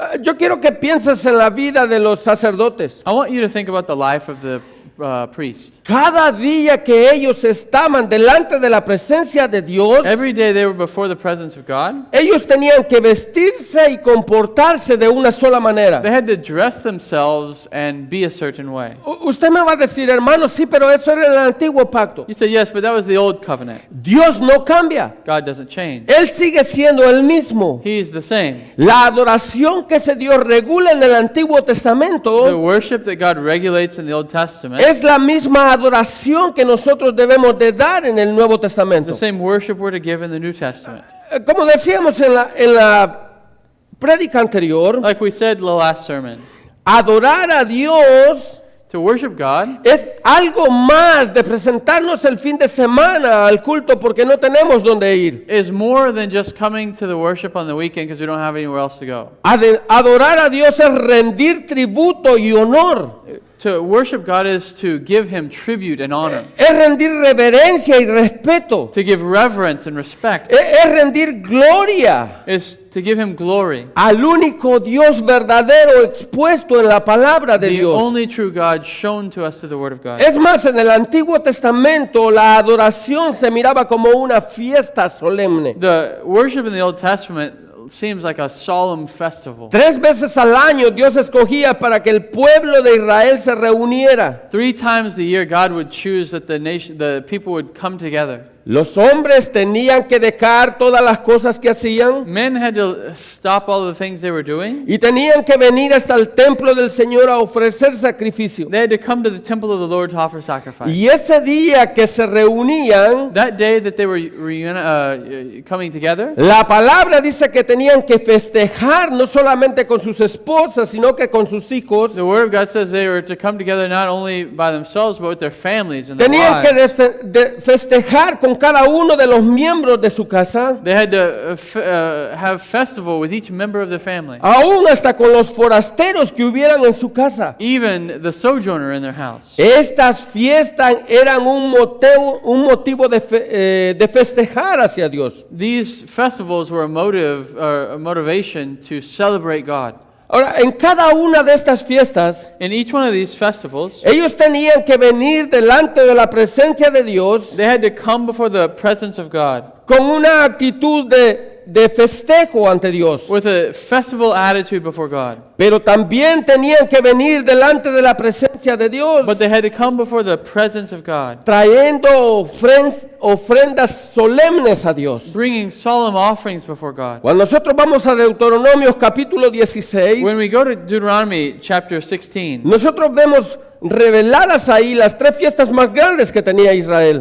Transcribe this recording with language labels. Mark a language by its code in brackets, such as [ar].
[es] Yo quiero que pienses en la vida de los sacerdotes. [en] I want you to think about the life of the priest. [es] Cada día que ellos estaban delante de la presencia de Dios, [en] Every day they were before the presence of God, [es] ellos tenían que vestirse y comportarse de una sola manera. [en] they had to dress themselves and be a certain way. [es] Usted me va a decir, hermano, sí, pero eso era en el antiguo pacto. [en] You say, yes, but that was the old covenant. [es] Dios no cambia. [en] God doesn't change. [es] Él sigue siendo el mismo. [en] He's the same. [es] La adoración que se Dios regula en el Antiguo [en] The [es] Testamento [en] worship that God regulates in the Old Testament [es] es la misma adoración que nosotros debemos de dar en el Nuevo [en] is [es] Testamento. [en] the same worship we're to give in the New Testament. [es] Como decíamos en la prédica anterior, [en] Like we said in the last sermon, [es] adorar a Dios [en] to worship God [es] es algo más de presentarnos el fin de semana al culto porque no tenemos dónde ir. [en] is more than just coming to the worship on the weekend because we don't have anywhere else to go. [es] Adorar a Dios es rendir tributo y honor. [en] To worship God is to give Him tribute and honor, [es] Es rendir reverencia y respeto. [en] to give reverence and respect, [es] Es rendir gloria [en] is to give Him glory. [es] al único Dios verdadero expuesto en la palabra de [en] The [es] Dios. [en] only true God shown to us through the Word of God. [es] Es más, en el Antiguo Testamento la adoración se miraba como una fiesta solemne. [en] The worship in the Old Testament seems like a solemn festival. [es] 3 veces al año Dios escogía para que el pueblo de Israel se reuniera. [en] 3 times a year, God would choose that the people would come together. [es] Los hombres tenían que dejar todas las cosas que hacían [en] Men had to stop all the things they were doing. [es] y tenían que venir hasta el templo del Señor a ofrecer sacrificio. [en] They had to come to the temple of the Lord to offer sacrifice. [es] Y ese día que se reunían, [en] That day that they were coming together, [es] la palabra dice que tenían que festejar no solamente con sus esposas, sino que con sus hijos. [en] the Word of God says they were to come together not only by themselves, but with their families and their [es] Tenían que [en] wives. [es] festejar con cada uno de los miembros de su casa, [en] They had to have festival with each member of their family, [es] aún hasta con los forasteros que hubieran en su casa. [en] even the sojourner in their house. [es] Estas fiestas eran un motivo de festejar hacia Dios. [en] These festivals were a motivation to celebrate God. [es] Ahora, en cada una de estas fiestas, [en] In each one of these festivals, [es] ellos tenían que venir delante de la presencia de Dios [en] they had to come before the presence of God [es] con una actitud de festejo ante Dios. [en] with a festival attitude before God. [es] Pero también tenían que venir delante de la presencia de Dios, [en] But they had to come before the presence of God, [es] trayendo ofrendas solemnes a Dios. [en] bringing solemn offerings before God. [es] Cuando nosotros vamos a Deuteronomio capítulo 16, [en] When we go to Deuteronomy chapter 16, [es] nosotros vemos reveladas ahí las tres fiestas más grandes que tenía Israel.